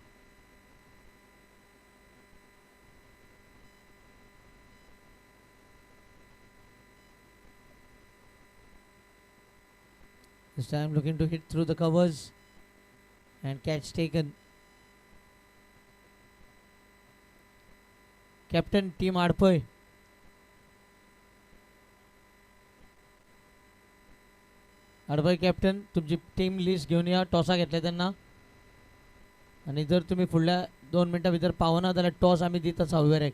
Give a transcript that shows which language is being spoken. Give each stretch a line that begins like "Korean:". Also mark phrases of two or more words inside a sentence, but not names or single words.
English: This time looking to hit through the covers and catch taken. Captain Team Arpo. Arpo captain,
Marathi: तुमची
English: team list
Marathi: घेऊन या.
Konkani: टॉसा घेतले त्यांना आणि जर तुम्ही फुडल्या 2 मिनटां भितर पावना जाल्यार टॉस आमी दिता 6 वेळाक.